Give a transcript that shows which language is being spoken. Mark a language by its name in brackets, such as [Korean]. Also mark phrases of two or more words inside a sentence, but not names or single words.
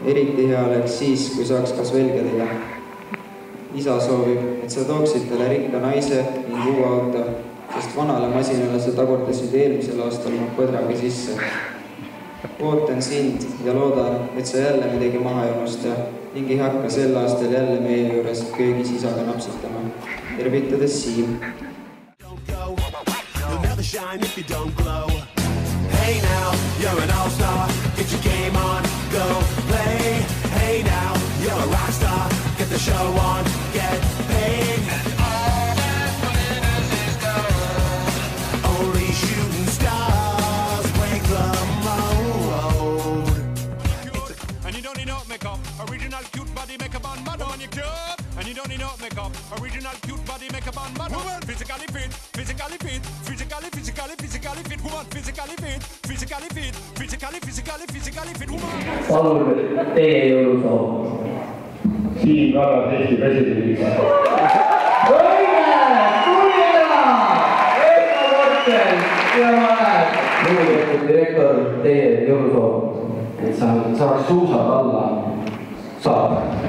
[Estonian] eriti hea oleks siis, kui saaks kas velgedega. Isa soovib, et sa tooksid talle rikka naise ning uue auto, sest vanale masinale sa tagurdasid eelmisel aastal põdraga sisse. Ootan sind ja loodan, et sa jälle midagi maha ei unusta ning ei hakka sel aastal jälle meie juures köögis isaga napsitama. Tervitades Siim. [English] Hey now, you're an all-star, get your game on, go play. Hey now, you're a rock star, get the show on, get paid. And all that glitters is gold. Only shooting stars break the mold. And you don't need no makeup, original cute body makeup on model when you're cute. And you don't need no makeup, original cute body makeup on model. Physically fit, physically fit, physically fit woman, physically fit, physically fit, physically fit woman. [Estonian] Palun teie jõulusoov. Siim Kallas Eesti presidendiga. Õige! Tuli ära! Eeta Kortel! Ja ma näen. Lugupeetud direktor, teie jõulusoov. Et saaks suusad alla saada.